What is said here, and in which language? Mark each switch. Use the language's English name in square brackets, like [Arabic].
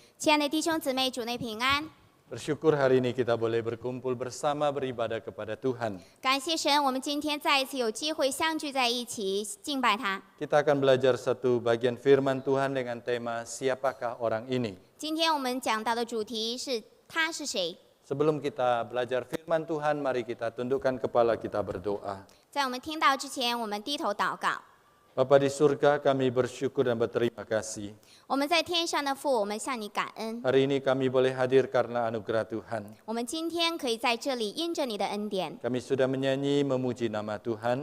[Chinese] 亲爱的弟兄姊妹，主内平安。 [Indonesian] bersyukur hari ini kita boleh berkumpul bersama beribadah kepada Tuhan. [Chinese] 感谢神，我们今天再一次有机会相聚在一起敬拜他。 [Indonesian] Kita akan belajar satu bagian firman Tuhan dengan tema siapakah orang ini. [Chinese] 今天我们讲到的主题是他是谁。 [Indonesian] Sebelum kita belajar firman Tuhan, mari kita tundukkan kepala kita berdoa. [Chinese] 在我们听到之前，我们低头祷告。 [Indonesian] Bapa di surga, kami bersyukur dan berterima kasih. [Chinese] 我们在天上的父，我们向你感恩。 [Indonesian] Hari ini kami boleh hadir karena anugerah Tuhan. [Chinese] 我们今天可以在这里因着你的恩典， [Indonesian] Kami sudah menyanyi memuji nama Tuhan.